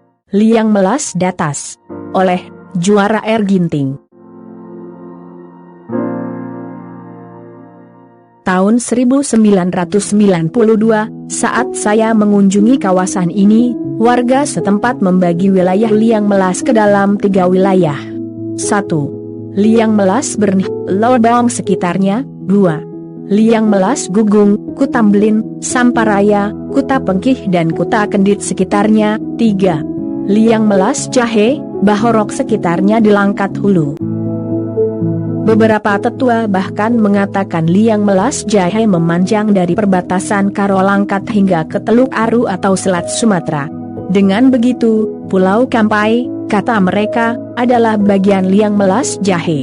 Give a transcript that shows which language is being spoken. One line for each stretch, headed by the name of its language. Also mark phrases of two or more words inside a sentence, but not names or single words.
Indonesian: Liang Melas Datas. Oleh Juara R. Ginting. Tahun 1992, saat saya mengunjungi kawasan ini, warga setempat membagi wilayah Liang Melas ke dalam 3 wilayah. 1. Liang Melas Bernih, Lodong sekitarnya. 2. Liang Melas Gugung, Kutamblin, Samparaya, Kuta Pengkih dan Kuta Kendit sekitarnya. 3. Liang Melas Jahe, Bahorok sekitarnya di Langkat Hulu. Beberapa tetua bahkan mengatakan Liang Melas Jahe memanjang dari perbatasan Karo Langkat hingga ke Teluk Aru atau Selat Sumatera. Dengan begitu, Pulau Kampai, kata mereka, adalah bagian Liang Melas Jahe.